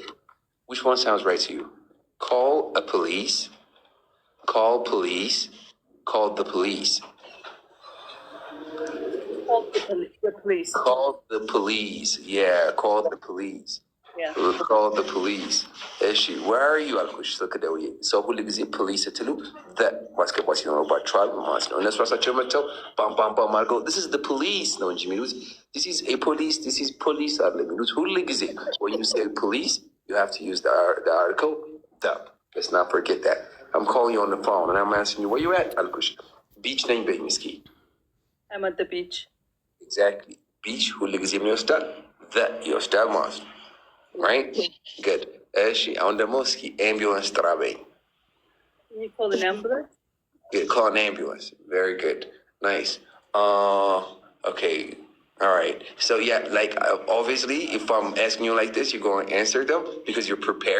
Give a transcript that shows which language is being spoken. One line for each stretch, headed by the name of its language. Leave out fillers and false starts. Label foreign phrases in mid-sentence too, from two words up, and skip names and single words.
English: Which one sounds right to you? Call a police, call police, call the police. Call the police. Call the police. Yeah, call the police. Yeah. Call the police. Eshi, where are you?
Amharic: አልኩሽ ከደውዬ ሰው ሁሉ ጊዜ ፖሊስ ስትሉ ማስገባት ይኖርባቸዋል ማለት ነው። እነሱ ራሳቸው መጥተው ባም አድርገው
English: this is the police
Amharic: ነው እንጂ የሚሉት
English: this is a police, this is police
Amharic: አይደለም የሚሉት ሁሉ ጊዜ
English: when you say police you have to use the article the. Let's not forget that. I'm calling you on the phone and I'm asking you where you at
Amharic: አልኩሽ beach ነኝ በይኝ እስኪ
English: I'm at the beach.
Amharic: Exactly. Beach ሁሉ ጊዜ ምን ይወስዳል the ይወስዳል ማለት ነው.
English: Right? Good. Eshi, on the mosque, ambulance trabe. Can you call an ambulance? Good. Call an ambulance. Very good. Nice. Okay. All right. So yeah, like obviously, if I'm asking you like this, you're going to answer them because you're prepared.